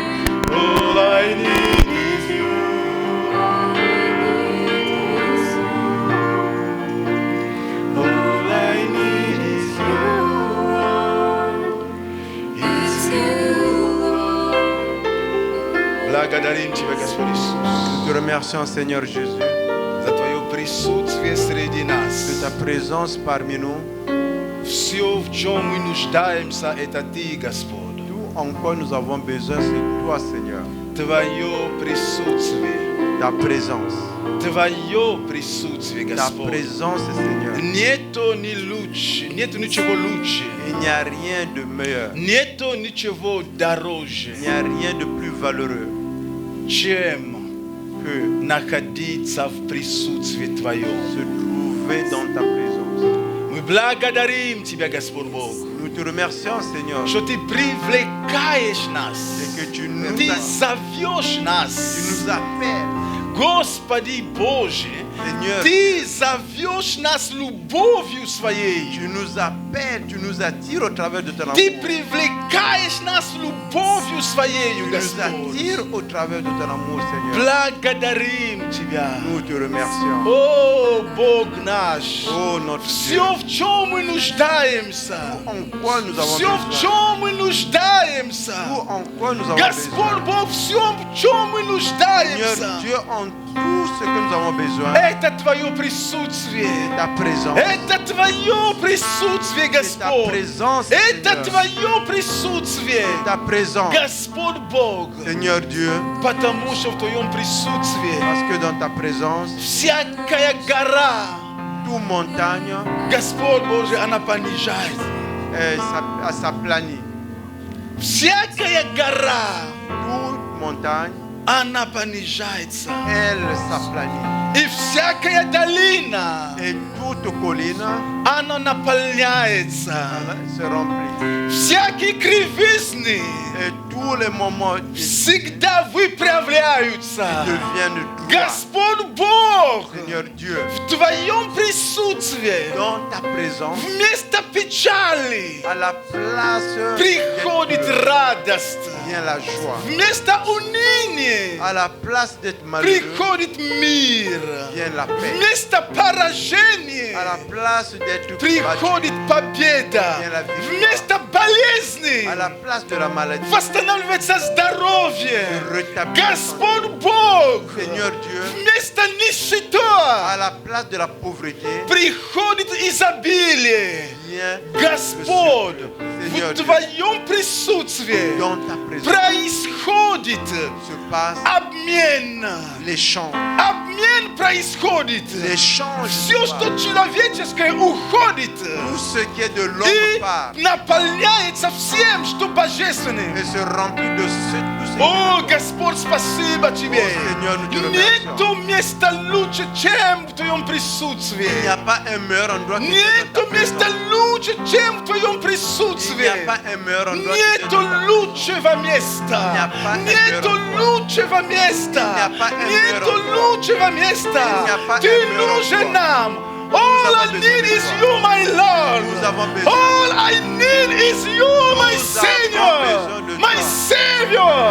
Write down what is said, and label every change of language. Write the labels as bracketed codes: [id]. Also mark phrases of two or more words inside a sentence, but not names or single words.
[en] All I need is you. All I need is you. It's you, Lord. [ru] Благодарим Тебя, Господь Иисус, [fr] Nous te remercions, Seigneur Jésus, [ru] за Твое присутствие среди [fr] de [ru] нас. [fr] ta présence parmi nous. [ru] Все, в чем мы нуждаемся, это Ты, Господь. [fr] Tout en quoi nous avons besoin, c'est toi, Seigneur. [ru] Твое присутствие. [fr] Ta présence. [ru] Твое присутствие, [fr] Ta [ru] Господь. [fr] présence, Seigneur. [ru] Нету ни лучше, нету ничего лучше. [fr] Il n'y a rien de meilleur. [ru] Нету ничего дороже, [fr] Il n'y a rien de plus valeureux [ru] чем [fr] que [ru] находиться в присутствии Твоем. [fr] se trouver dans ta présence. [ru] Мы благодарим Тебя, Господь Бог, [fr] Nous te remercions, Seigneur, [ru] что Ты привлекаешь нас, [fr] et que tu nous, [ru] Ты [fr] tu [ru] зовешь нас. [fr] nous appelles, [ru] Господи Боже, [fr] Seigneur. [ru] Ты зовешь нас любовью Своей. [fr] Tu nous appelles, tu nous attires au travers de ton amour. [ru] Ты [fr] Tu [ru] привлекаешь нас любовью Своей, [fr] nous [ru] Господь. [fr] attires au travers de ton amour, Seigneur. [ru] Благодарим Тебя. [fr] Nous te remercions. [ru] О, Бог наш. [fr] Oh, notre Dieu, [ru] Все, в чем мы нуждаемся. [fr] en quoi nous avons [ru] Все, в [fr] besoin. [ru] чем мы нуждаемся. [fr] Tout en quoi nous avons [ru] Господь [fr] besoin. [ru] Бог, все, в чем мы [fr] Seigneur [ru] нуждаемся. [fr] Dieu, en tout ce que nous avons besoin, [ru] Это Твое присутствие. [fr] ta présence. [ru] Это Твое присутствие, [fr] C'est ta [ru] Господь. [fr] présence, [ru] Это [fr] Seigneur. [ru] Твое присутствие. [fr] Ta présence, [ru] Господь Бог. [fr] Seigneur Dieu, [ru] Потому что в Твоем присутствии [fr] parce que dans ta présence, [ru] всякая гора, [fr] toute montagne [ru] Господь Боже, она понижается. [fr] s'aplanit. [ru] Всякая гора, [fr] Toute montagne, [ru] она понижается. [fr] elle s'aplanit. [ru] И всякая долина, [fr] Et toute colline [ru] она наполняется. [fr] se remplit. [ru] Всякие кривизны [fr] Et tous les moments [ru] всегда выправляются. [fr] deviennent droits. [ru] Господь Бог, [fr] Seigneur Dieu, [ru] в Твоем присутствии [fr] dans ta présence, [ru] вместо печали [fr] à la place [ru] приходит [fr] d'être [ru] радость. [fr] vient la joie. [ru] Вместо уныния [fr] À la place d'être malheureux [ru] приходит мир. [fr] vient la paix. [ru] Вместо поражения [fr] À la place d'être [ru] приходит победа. Вместо болезни [fr] à la place de la maladie, [ru] восстанавливается здоровье. [fr] rétablir [ru] Господь Бог, [fr] Seigneur Dieu, [ru] вместо [fr] à [ru] нищеты [fr] la place de la pauvreté, [ru] приходит изобилие. [fr] vient [ru] Господь, [fr] Seigneur [ru] в [fr] Dieu, [ru] Твоем присутствии [fr] dans ta présence [ru] происходит [fr] se passe [ru] обмен. [fr] l'échange. [ru] Обмен происходит. [fr] L'échange, [ru] Все, [fr] se [ru] что [fr] passe. [ru] человеческое, уходит [fr] Tout ce qui est de l'homme [ru] и [fr] part [ru] наполняется всем, что божественным. [fr] et se remplit de tout ce [ru] О, [fr] qui est [ru] Господь, спасибо Тебе. О, Сеньор, мы Тебя Нету места лучше, чем в Твоем [fr] Il n'y [ru] присутствии. [fr] a pas un meilleur endroit que dans [ru] Нету [fr] ta [ru] места [fr] présence. [ru] лучше, чем в Твоем [fr] Il n'y [ru] присутствии. [fr] a pas un meilleur endroit que [ru] Нету [fr] dans ta présence. [ru] лучшего места. [fr] Il n'y a pas un [ru] Нету [fr] meilleur [ru] лучшего места. [fr] Il n'y a pas un [ru] Нету [fr] meilleur endroit. [ru] лучшего места. [fr] Il n'y a pas [ru] Ты [fr] un meilleur [ru] нужен [fr] endroit. [ru] нам. [en] All I [fr] avons [en] need [fr] besoin [en] is [fr] de [en] you, my Lord. [fr] Nous avons besoin. [en] All I need is you, my [fr] Nous avons [en] Savior. [fr] besoin de [en] My [fr] toi. [en] Savior.